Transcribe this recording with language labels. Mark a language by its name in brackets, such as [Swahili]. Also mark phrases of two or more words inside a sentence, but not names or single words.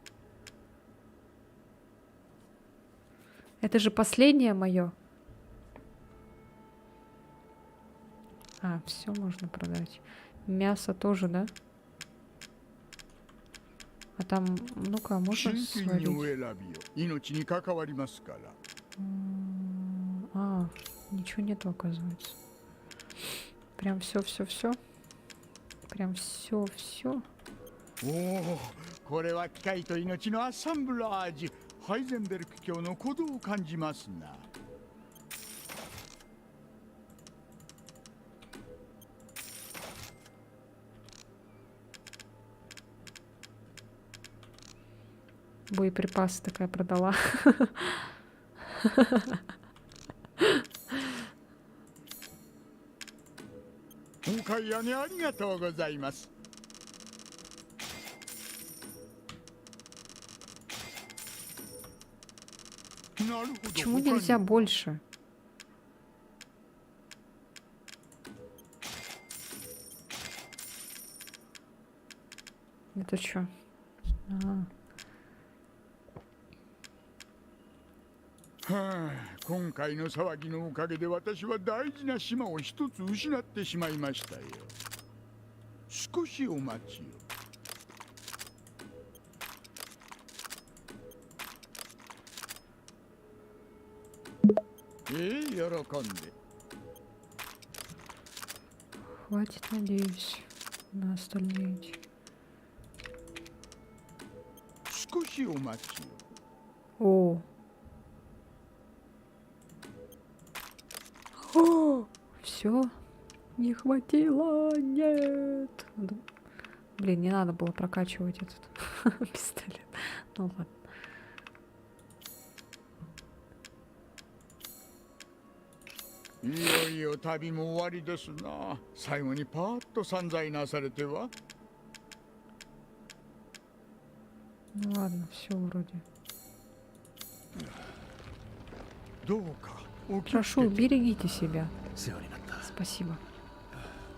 [Russian] Это же последнее мое. А, все можно продать. Мясо тоже, да? А там, ну-ка, можно [Japanese] 真剣にお [Russian] сварить? [Japanese] 選びよ。命に関わりますから。 [Russian] А, ничего нету, оказывается. Прям все. Прям все. [Japanese] おお、これは機械と命のアッサンブラージュ。ハイゼンベルク卿の鼓動を感じますな。 [Russian] Боеприпасы такая продала. [Japanese] お買い上げありがとうございます。なるほど。 [Russian] Почему нельзя больше? Это что? А, [Japanese] はあ、今回の騒ぎのおかげで私は大事な島を一つ失ってしまいましたよ。少しお待ちを。喜んで。 [Russian] хватит, надеюсь, на остальные эти. [Japanese] 少しお待ちを。 [Russian] О! Все? Не хватило? Нет. Блин, не надо было прокачивать этот пистолет. Ну ладно. [Japanese] いよいよ旅も終わりですな。最後にパーッと散財なされては。 [Russian] Ну ладно, все вроде. [Japanese] どうかお気をつけ [Russian] Прошу, [Japanese] て。 [Russian] берегите себя. [Japanese] 世話になった。